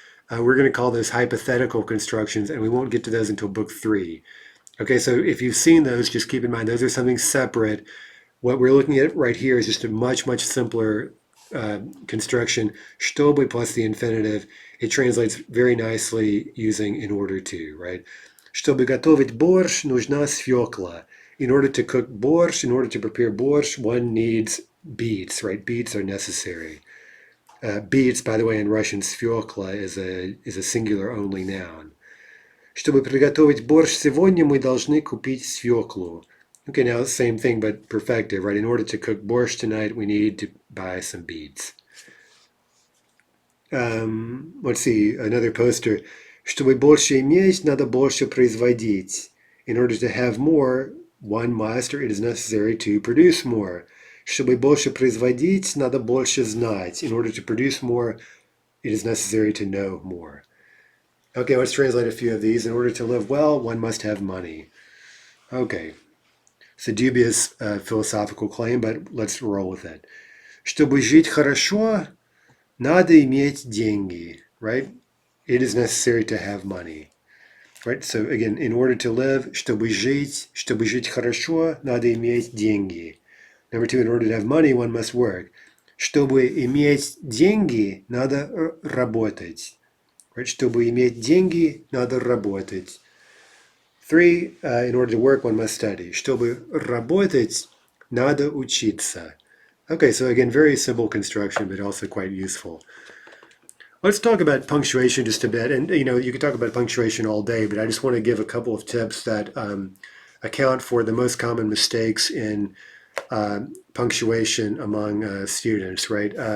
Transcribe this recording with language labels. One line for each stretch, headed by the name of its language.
English: We're going to call those hypothetical constructions, and we won't get to those until book 3. Okay, so if you've seen those, just keep in mind those are something separate. What we're looking at right here is just a much, much simpler construction. Чтобы plus the infinitive. It translates very nicely using in order to, right?
Russian: Чтобы готовить борщ, нужна свекла.
English: In order to cook борщ, in order to prepare борщ, one needs beets, right? Beets are necessary. Beets, by the way, in Russian, свекла is a singular only noun.
Russian: Чтобы приготовить борщ сегодня, мы должны купить свеклу.
English: Okay, now same thing, but perfected, right? In order to cook борщ tonight, we need to buy some beets. Let's see, another poster.
Russian: Чтобы больше иметь, надо больше производить.
English: In order to have more, one must, or it is necessary to produce more.
Russian: Чтобы больше производить, надо больше знать.
English: In order to produce more, it is necessary to know more. Okay, let's translate a few of these. In order to live well, one must have money. Okay, it's a dubious philosophical claim, but let's roll with it.
Russian: Чтобы жить хорошо, надо иметь деньги,
English: right? It is necessary to have money, right? So again, in order to live,
Russian: чтобы жить хорошо, надо иметь деньги.
English: Number 2, in order to have money, one must work.
Russian: Чтобы иметь деньги, надо работать.
English: Right?
Russian: Чтобы иметь деньги, надо работать.
English: 3, in order to work, one must study.
Russian: Чтобы работать, надо учиться.
English: Okay, so again, very simple construction, but also quite useful. Let's talk about punctuation just a bit. And, you could talk about punctuation all day, but I just want to give a couple of tips that account for the most common mistakes in punctuation among students, right?